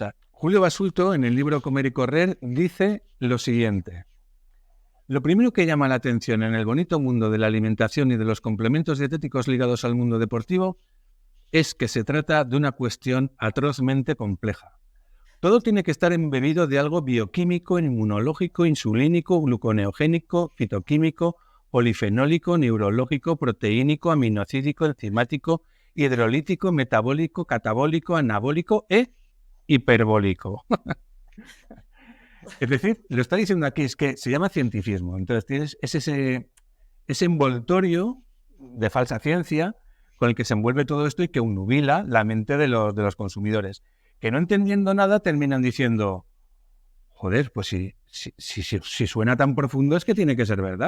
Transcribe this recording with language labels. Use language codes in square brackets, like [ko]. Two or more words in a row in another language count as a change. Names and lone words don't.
[es] Julio Basulto, en el libro Comer y Correr, dice lo siguiente: Lo primero que llama la atención en el bonito mundo de la alimentación y de los complementos dietéticos ligados al mundo deportivo es que se trata de una cuestión atrozmente compleja. Todo tiene que estar embebido de algo bioquímico, inmunológico, insulínico, gluconeogénico, fitoquímico, polifenólico, neurológico, proteínico, aminocídico, enzimático, hidrolítico, metabólico, catabólico, anabólico e hiperbólico. Es decir, lo está diciendo aquí, es que se llama cientificismo. Entonces es ese envoltorio de falsa ciencia con el que se envuelve todo esto y que obnubila la mente de los consumidores, que no entendiendo nada terminan diciendo, joder, pues si suena tan profundo es que tiene que ser verdad.